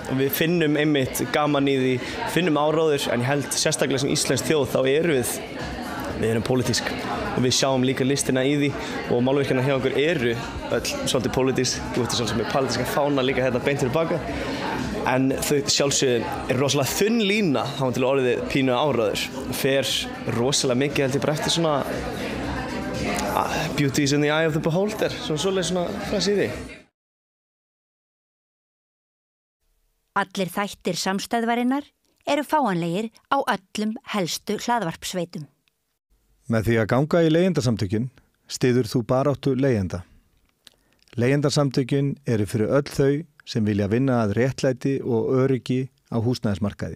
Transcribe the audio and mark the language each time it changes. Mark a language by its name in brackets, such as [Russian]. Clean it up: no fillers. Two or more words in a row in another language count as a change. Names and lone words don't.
[Icelandic] Og við finnum einmitt gaman í því, finnum áróður, en ég held sérstaklega sem íslensk þjóð þá við erum pólitísk og við sjáum líka listina í því og málverkina hjá okkur eru öll svolítið pólitísk. Þú veist svolítið með pólitíska fána líka hérna beint fyrir baka. En þau sjálfsögðu rosalega þunn lína þá til orðið pínu áróður. Fer rosalega mikið held ég bara eftir svona [English] beauty is in the eye of the beholder, [Icelandic] svolítið svona frasi í því. Allir þættir samstæðvarinnar eru fáanlegir á öllum helstu hlaðvarpsveitum. Með því að ganga í leigjendasamtökin styður þú baráttu leigjenda. Leigjendasamtökin eru fyrir öll þau sem vilja vinna að réttlæti og öryggi á húsnæðismarkaði.